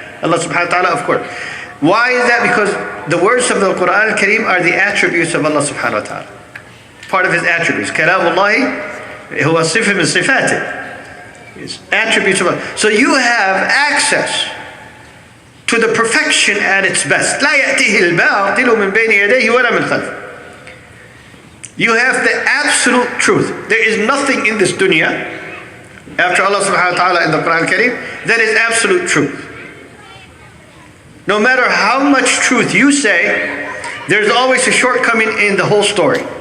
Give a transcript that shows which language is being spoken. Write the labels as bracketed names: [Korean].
[English] Allah subhanahu wa ta'ala, of course. Why is that? Because the words of the Qur'an al-Karim are the attributes of Allah subhanahu wa ta'ala. Part of his attributes. [Arabic] Kalamullahi huwa sifah min sifatih. [English] His attributes of Allah. So you have access to the perfection at its best. [Arabic] لا يأتيه الباطل من بين يديه ولا من خلفه. [English] You have the absolute truth. There is nothing in this dunya after Allah subhanahu wa ta'ala in the Quran al-Karim that is absolute truth. No matter how much truth you say, there's always a shortcoming in the whole story.